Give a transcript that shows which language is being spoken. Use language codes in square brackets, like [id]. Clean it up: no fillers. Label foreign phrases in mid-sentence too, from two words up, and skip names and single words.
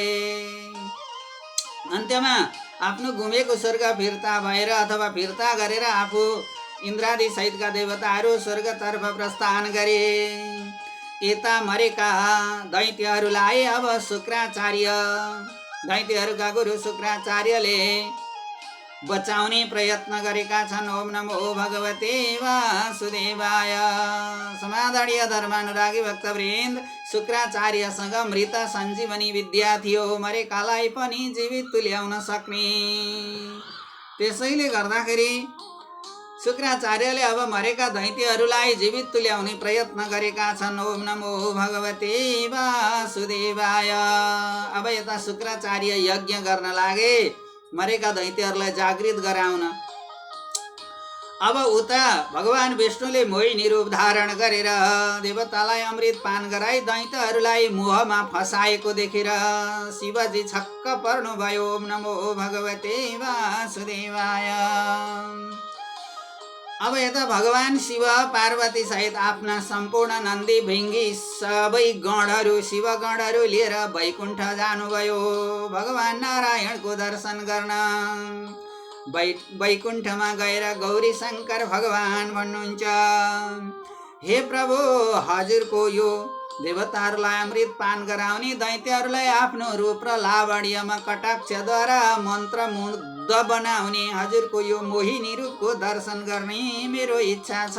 [ne] अन्त्यमा आफ्नो गुमेको स्वर्ग फिर्ता भएर अथवा फिर्ता गरेर आफू इन्द्रादि सहितका देवताहरू स्वर्गतर्फ प्रस्थान गरे। यता मरेका दैत्यहरूलाई अब शुक्राचार्य, दैत्यहरूका गुरु शुक्राचार्यले बचाउने प्रयत्न गरेका छन्। [sa] ओम नमो भगवते वासुदेवाय। [ne] समादरणीय धर्मानुरागी भक्तवृन्द, शुक्राचार्यसँग मृत सञ्जीवनी विद्या थियो, मरेकालाई पनि जीवित तुल्याउन सक्ने। त्यसैले गर्दाखेरि शुक्राचार्यले अब मरेका दैत्यहरूलाई जीवित तुल्याउने प्रयत्न गरेका छन्। [sa] ओम नमो भगवते वासुदेवाय। [ne] अब यता शुक्राचार्य यज्ञ गर्न लागे मरेका दैत्यहरूलाई जागृत गराउन। अब उता भगवान विष्णुले मोहिनी रूप धारण गरेर देवतालाई अमृत पान गराई दैत्यहरूलाई मोहमा फसाएको देखेर शिवजी छक्क पर्नुभयो। [sa] ओम नमो भगवते वासुदेवाय। [ne] अब यता भगवान शिव पार्वती सहित आफ्ना सम्पूर्ण नन्दी भृङ्गी सबै गणहरू शिवगणहरू लिएर वैकुण्ठ जानुभयो भगवान नारायणको दर्शन गर्न। वैकुण्ठमा गएर गौरी शङ्कर भगवान भन्नुहुन्छ, हे प्रभु, हजुरको यो देवताहरूलाई अमृत पान गराउने दैत्यहरूलाई आफ्नो रूप र लावण्यमा कटाक्षद्वारा मन्त्रमुग्ध बनाउने हजुरको यो मोहिनी रूपको दर्शन गर्ने मेरो इच्छा छ।